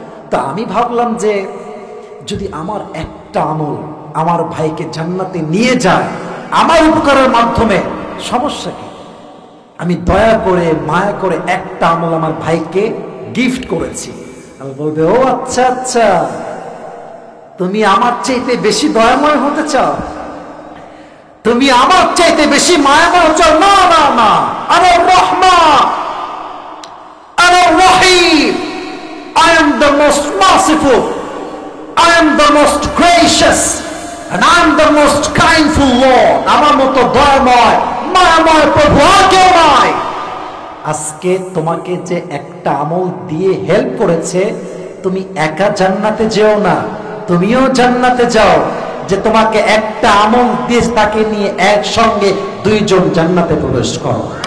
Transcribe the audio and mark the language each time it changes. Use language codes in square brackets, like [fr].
[bn] তা আমি ভাবলাম যে যদি আমার একটা আমল আমার ভাইকে জান্নাতে নিয়ে যায় আমার উপকারের মাধ্যমে, সমস্যা কি? আমি দয়া করে মায়া করে একটা আমল আমার ভাইকে গিফট করেছি। আমি বলবে, ও আচ্ছা আচ্ছা, তুমি আমার চাইতে বেশি দয়াময় হতে চাও, তুমি আমার চাইতে বেশি মায়াময় হতে চাও? না না না, আরে রহমান, আরে রহিম, [en] I am the most merciful, I am the most gracious, and I am the most kindful Lord. [bn] আমার মতো দয়াময় মায়াময় প্রভু আর কেউ নয়। আজকে তোমাকে যে একটা আমল দিয়ে হেল্প করেছে, তুমি একা জান্নাতে যেও না, তুমিও জান্নাতে যাও। যে তোমাকে একটা আমল দিয়ে তাকে নিয়ে একসঙ্গে দুইজন জান্নাতে প্রবেশ করো।